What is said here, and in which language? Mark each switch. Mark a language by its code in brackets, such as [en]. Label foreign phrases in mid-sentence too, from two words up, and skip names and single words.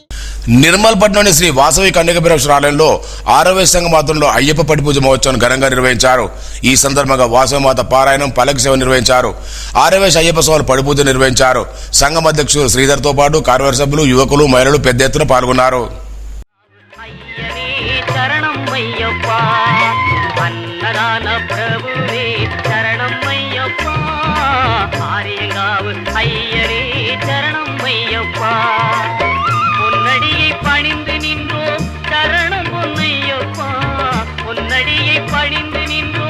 [te] నిర్మల్ పట్టణంలోని శ్రీ వాసవి కన్యకాపరమేశ్వర ఆలయంలో 6వ సంఘం ఆధ్వర్యంలో అయ్యప్ప పట్టి పూజ మహోత్సవం ఘనంగా నిర్వహించారు. ఈ సందర్భంగా వాసవమాత పారాయణం, పల్లకి సేవ నిర్వహించారు. 6వ అయ్యప్ప స్వామి పడి పూజ నిర్వహించారు. సంఘం అధ్యక్షుడు శ్రీధర్తో పాటు కార్యవర్గ సభ్యులు, యువకులు, మహిళలు పెద్ద ఎత్తున పాల్గొన్నారు. [ta] பொன்னடியை பணிந்து நின்றோ சரணம் பொன்னையப்பா, பொன்னடியை பணிந்து நின்றோ